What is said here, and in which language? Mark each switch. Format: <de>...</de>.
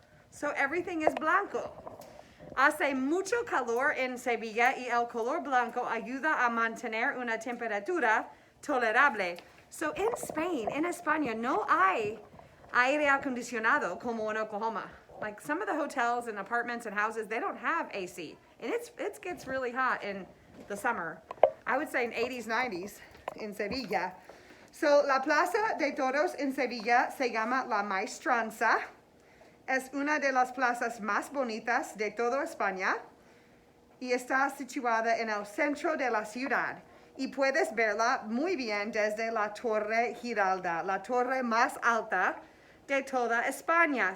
<en>So everything is</en> <es>blanco. Hace mucho calor en Sevilla y el color blanco ayuda a mantener una temperatura tolerable.</es> <en>So in Spain,</en> <es>en España, no hay aire acondicionado como en Oklahoma.</es> <en>Like some of the hotels and apartments and houses, they don't have AC. And it gets really hot in the summer. I would say in 80s, 90s in Sevilla.</en> <es>So la Plaza de Toros en Sevilla se llama La Maestranza. Es una de las plazas más bonitas de toda España y está situada en el centro de la ciudad. Y puedes verla muy bien desde la Torre Giralda, la torre más alta de toda España.</es>